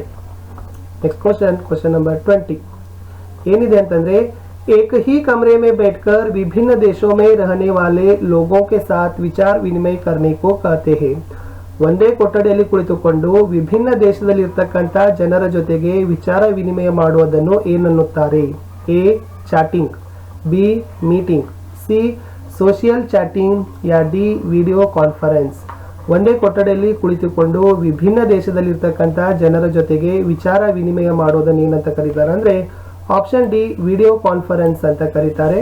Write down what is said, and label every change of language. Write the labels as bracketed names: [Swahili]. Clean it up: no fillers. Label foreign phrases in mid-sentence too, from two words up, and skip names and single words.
[English] next question number [Hindi] 20 [Kannada] ಏನಿದೆ ಅಂತಂದ್ರೆ [Hindi] एक ही कमरे में बैठकर विभिन्न देशों में रहने वाले लोगों के साथ विचार विनिमय करने को कहते हैं. [Kannada] ಒಂದೇ ಕೊಠಡಿಯಲ್ಲಿ ಕುಳಿತುಕೊಂಡು ವಿಭಿನ್ನ ದೇಶದಲ್ಲಿರ್ತಕ್ಕಂಥ ಜನರ ಜೊತೆಗೆ ವಿಚಾರ ವಿನಿಮಯ ಮಾಡುವುದನ್ನು ಏನನ್ನುತ್ತಾರೆ? [English] A chatting, B meeting, C social chatting या D video conference. [Kannada] ಒಂದೇ ಕೊಠಡಿಯಲ್ಲಿ ಕುಳಿತುಕೊಂಡು ವಿಭಿನ್ನ ದೇಶದಲ್ಲಿರ್ತಕ್ಕಂಥ ಜನರ ಜೊತೆಗೆ ವಿಚಾರ ವಿನಿಮಯ ಮಾಡೋದನ್ನು ಏನಂತ ಕರೀತಾರೆ ಅಂದ್ರೆ [English] option D video conference [Kannada] ಅಂತ ಕರೀತಾರೆ.